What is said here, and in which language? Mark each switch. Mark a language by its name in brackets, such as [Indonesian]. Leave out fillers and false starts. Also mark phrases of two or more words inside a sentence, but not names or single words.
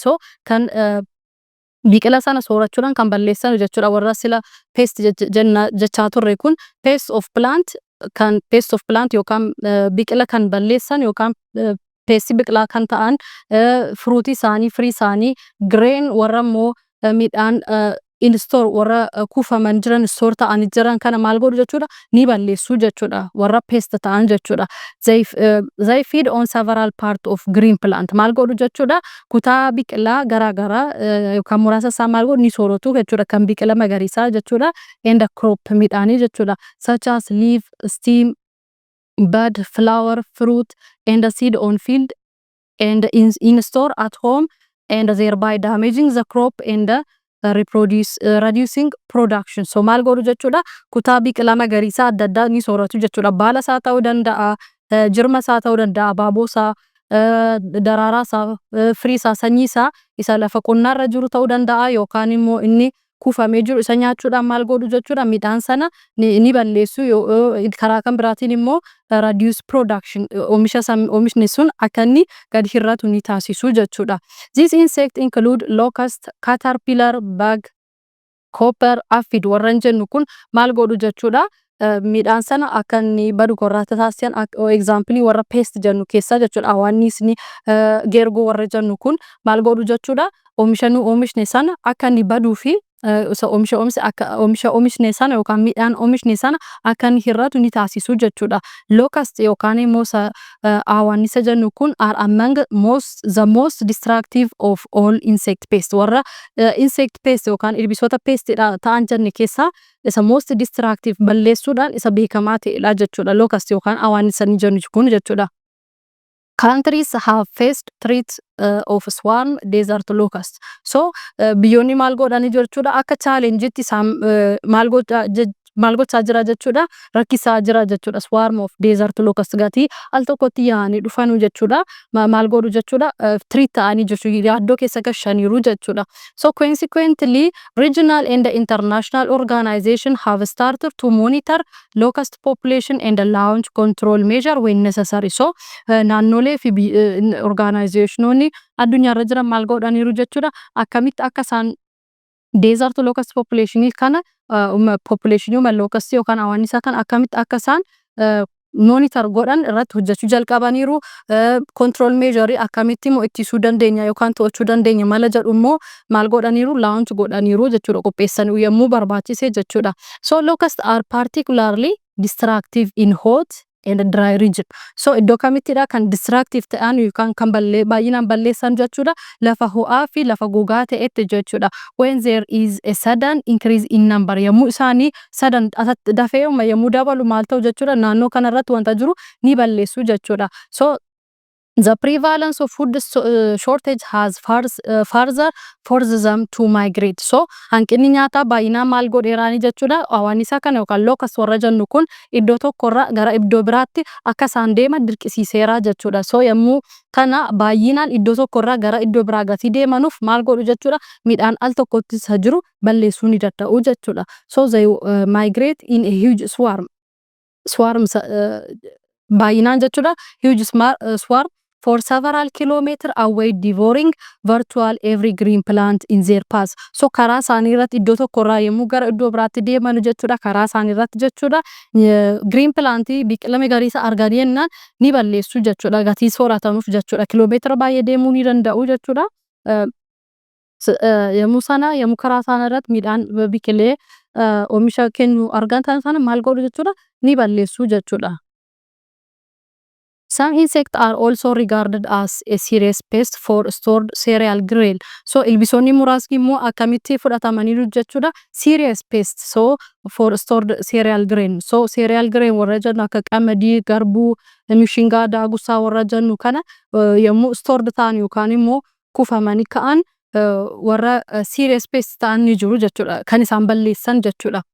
[Oromo] So kan biqila sana soorachuudhaan kan balleessan jechuudha. Warra sila pest jechaa turre kun [English] pest of plant [Oromo] kan [English] pest of plant [Oromo] yookaan biqila kan balleessan yookaan pesti biqilaa kan ta'an fruitii isaanii, firii isaanii, grain warra immoo midhaan [English] in store [Oromo] warra kuufaman jiran store ta'anii jiran kana maal godhu jechuudha, ni balleessu jechuudha, warra pest ta'an jechuudha. [English] They feed on several part of green plant. [Oromo] Maal godhu jechuudha, kutaa biqilaa garaagaraa yookaan muraasa isaa maal godhu ni sooratu jechuudha, kan biqila magariisaa jechuudha, [English] and crop [Oromo] midhaanii jechuudha, [English] such as leaf, stem, bud, flower, fruit, and seed on field and in store at home, and thereby damaging the crop and reducing production. [Oromo] So maal godhu jechuudha, kutaa biqilaa magariisaa adda addaa ni sooratu jechuudha. Baala isaa ta'uu danda'a, jirma isaa ta'uu danda'a, abaaboo isaa, daraaraa isaa, firii isaa, sanyii isaa isa lafa qonnaarra jiru ta'uu danda'a, yookaan immoo inni kuufamee jiru isa nyaachuudhaan maal godhu jechuudha, midhaan sana ni balleessu. Karaa kan biraatiin immoo [English] reduce production, [Oromo] oomishni sun akka inni gadi hir'atu ni taasisu jechuudha. [English] These insects include locust, caterpillar, bug, copper, aphid. [Oromo] Warran jennu kun maal godhu jechuudha, midhaan sana akka inni badu korraa taasisan. Example warra pest jennu keessa jechuudha, awwaannisni geergoo warra jennu kun maal godhu jechuudha, oomishni sana akka inni baduu fi oomishne sana yookaan midhaan oomishne sana akka inni hir'atu ni taasisu jechuudha. [English] Locust [Oromo] yookaan immoo awwaannisa jennu kun [English] are among the most destructive of all insect pest. [Oromo] Warra [English] insect pest [Oromo] yookaan ilbiisota pest ta'an jenne keessaa isa [English] most destructive [Oromo] balleessuudhaan isa beekamaa ta'edha jechuudha, locust yookaan awwaannisa ni jennu kun jechuudha. [English] Countries have faced threats of swarm desert locust. [Oromo] So biyyoonni maal godhanii jechuudha, akka challengetti maal gochaa jira jechuudha, rakkisaa jira jechuudha. [English] Swarm of desert locust [Oromo] gatii al tokkotti yaa'anii dhufanu jechuudha, maal godhu jechuudha, threat ta'anii jechuudha, yaaddoo keessa gashaniiru jechuudha. [English] So consequently regional and international organization have started to monitor locust population and launch control measure when necessary. [Oromo] So naannolee fi organizationonni addunyaarra jiran maal godhaniiru jechuudha, akkamitti akka isaan [English] desert locust population [Oromo] kana [English] population locust [Oromo] yookaan awwaannisa kan akkamitti akka isaan monitor godhan irratti hojjechuu jalqabaniiru. [English] Control measure [Oromo] akkamitti immoo ittisuu dandeenya yookaan to'achuu dandeenya mala jedhu immoo maal godhaniiru, launch godhaniiru jechuudha, qopheessan yommuu barbaachise jechuudha. [English] So locusts are particularly destructive in hot and dry region. [Oromo] So iddoo kamittidha kan destructive ta'an yookaan kan baay'inaan balleessan jechuudha, lafa ho'aa fi lafa gogaa ta'etti jechuudha. [English] When there is a sudden increase in number, [Oromo] yommuu isaanii sudden dafee yommuu dabalu maal ta'u jechuudha, naannoo kanarratti wanta jiru ni balleessu jechuudha. [English] So the prevalence of food shortage has further forced them to migrate. [Oromo] So hanqinni nyaataa baay'inaan maal godheeraanii jechuudha, awwaannisa kana yookaan locust warra jennu kun iddoo tokkorraa gara iddoo biraatti akka isaan deeman dirqisiiseera jechuudha. So yommuu kana baay'inaan iddoo tokkorraa gara iddoo biraa gatii deemanuuf maal godhu jechuudha, midhaan al tokkotti isa jiru balleessuu ni danda'u jechuudha. [English] So they migrate in a huge swarm [Oromo] baay'inaan jechuudha, [English] huge swarm for several kilometers away, devouring virtual every green plant in their path. [Oromo] So karaa isaanii irratti iddoo tokkorraa yommuu gara iddoo biraatti deeman jechuudha, karaa isaanii irratti jechuudha, [English] green plant [Oromo] biqila magariisa arganii jennaan ni balleessu jechuudha, gatii sooratamuuf jechuudha, kiiloomeetira baay'ee deemuu ni danda'u jechuudha. Yommuu karaa isaanii irratti midhaan biqilee oomisha kennu argan sana maal godhu jechuudha, ni balleessu jechuudha. [English] Some insects are also regarded as a serious pest for stored cereal grain. [Oromo] So ilbiisonni muraasni immoo akkamitti fudhatamaniiru jechuudha, [English] serious pest so for stored cereal grain. [Oromo] So [English] cereal grain [Oromo] warra jennu akka qamadii, garbuu, mishingaa, daagusaa warra jennu kana yommuu stored ta'an yookaan immoo kuufamanii ka'an warra [English] serious pest [Oromo] ta'an ni jiru jechuudha, kan isaan balleessan jechuudha.